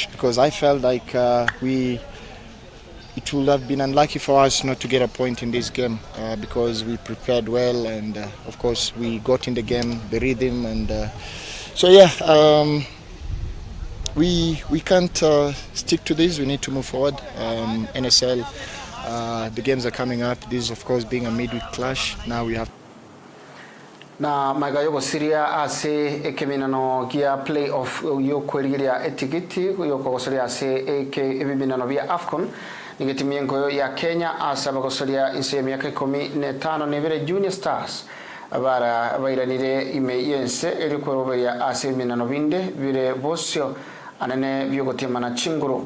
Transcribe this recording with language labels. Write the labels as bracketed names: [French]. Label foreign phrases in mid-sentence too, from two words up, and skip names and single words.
[English] Because I felt like it would have been unlucky for us not to get a point in this game because we prepared well, and of course we got in the game, the rhythm, and we can't stick to this. We need to move forward. NSL, the games are coming up. This, of course, being a midweek clash. Now we have. [Gusii] Na magayo Syria ase ekeminano gia playoff yo kweliria etikiti yo kogosoria ase ekeminano via AFCON nigitimiengo ya Kenya asa bagosoria inse miaka 15 nevere Junior Stars abara bairanire ime yense erikorobeya ase minano binde bire bosio anene byogotemana chinguru.